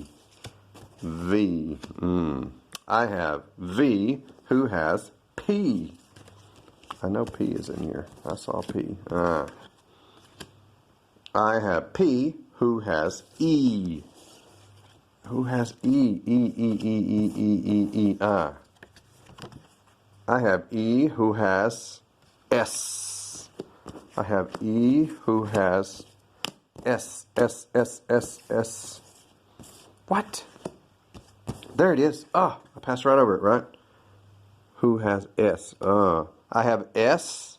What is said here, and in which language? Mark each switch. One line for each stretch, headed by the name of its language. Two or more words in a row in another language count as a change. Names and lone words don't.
English: V. I have V, who has P. I know P is in here. I saw P. I have P, who has E. Who has E? E. I have E, who has S. I have E, who has S. What? There it is. I passed right over it, right? Who has S? I have S.